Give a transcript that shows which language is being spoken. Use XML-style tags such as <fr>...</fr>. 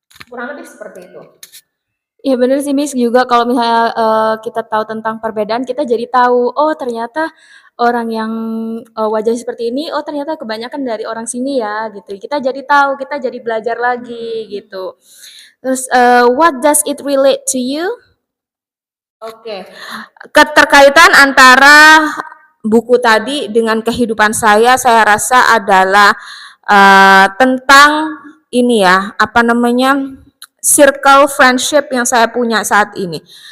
<id>Kurang lebih seperti itu. Iya bener sih Miss, juga kalau misalnya kita tahu tentang perbedaan, kita jadi tahu, oh ternyata orang yang wajah seperti ini, oh ternyata kebanyakan dari orang sini ya gitu. Kita jadi tahu, kita jadi belajar lagi gitu. Terus</id> <en>what does it relate to you?</en> <id>Oke, keterkaitan antara buku tadi dengan kehidupan saya rasa adalah tentang ini ya, apa namanya circle friendship yang saya punya saat ini.</id>